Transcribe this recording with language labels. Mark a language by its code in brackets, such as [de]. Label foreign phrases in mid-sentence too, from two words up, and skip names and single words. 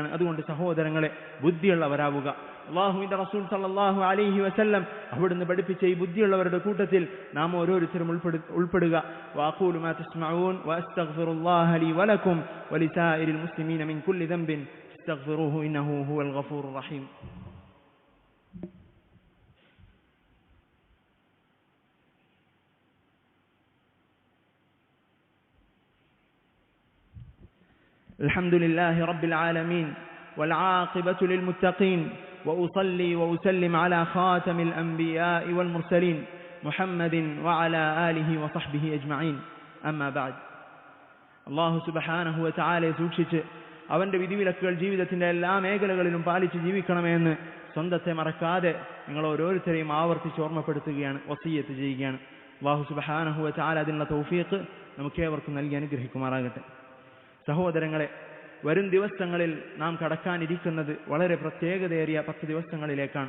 [ml] അതുകൊണ്ട് സഹോദരങ്ങളെ, ബുദ്ധിയുള്ളവരാവുക. അല്ലാഹുവിന്റെ റസൂൽ [ar] صلى الله عليه وسلم [ml] അവിടുന്ന് പഠിപ്പിച്ച ഈ ബുദ്ധിയുള്ളവരുടെ കൂട്ടത്തിൽ നാം ഓരോരുത്തരും ഉൾപ്പെടുക. [ar] وأقول ما تسمعون وأستغفر الله لي ولكم ولسائر المسلمين من كل ذنب أستغفره إنه هو الغفور الرحيم. الحمد لله رب العالمين والعاقبة للمتقين وأصلي وأسلم على خاتم الأنبياء والمرسلين محمد وعلى آله وصحبه أجمعين أما بعد. الله سبحانه وتعالى [ml] സൂക്ഷിച്ച് അവന്റെ വിധിവിലക്കുകൾ ജീവിതത്തിന്റെ എല്ലാ മേഖലകളിലും പാലിച്ച് ജീവിക്കണമെന്ന് സ്വന്തത്തെ മറക്കാതെ നിങ്ങൾ ഓരോരുത്തരെയും ആവർത്തിച്ച് ഓർമ്മപ്പെടുത്തുകയാണ്, വസിയ്യത്ത് ചെയ്യുകയാണ്. [ar] الله سبحانه وتعالى [ml] അതിനുള്ള തൗഫീഖ് നമുക്കേവർക്കും നൽകി അനുഗ്രഹിക്കുമാറാകട്ടെ. സഹോദരങ്ങളെ, വരും ദിവസങ്ങളിൽ നാം കടക്കാനിരിക്കുന്നത് വളരെ പ്രത്യേകതയേറിയ 10 ദിവസങ്ങളിലേക്കാണ്.